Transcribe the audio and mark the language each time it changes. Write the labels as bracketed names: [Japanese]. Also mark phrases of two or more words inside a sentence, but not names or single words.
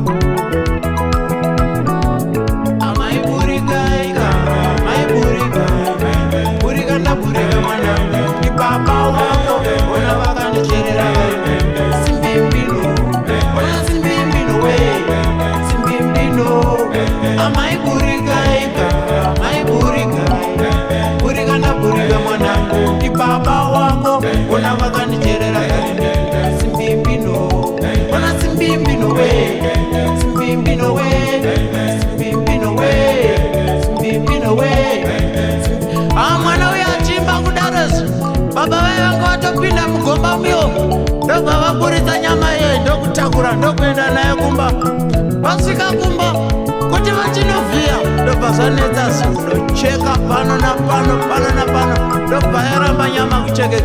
[Shona] Burika ndaburika mwana ni baba wako ona vakandicherera simbimbino ona simbimbino we simbimbino amai burika amai burika ndaburika mwana ni baba wako ona vakandicherera simbimbino ona simbimbino we simbimbino we simbimbino we simbimbino we mwana uya achimba kudarozi baba vaye vanga vatopinda mugomba muyo ndobva vaburitsa nyama iye ndokutakura ndokuenda naye kumba. Vasvika kumba kuti vachinovhiya ndobva zvanetsa zvindocheka pano napano pano napano ndobva yaramba nyama kuchekeka.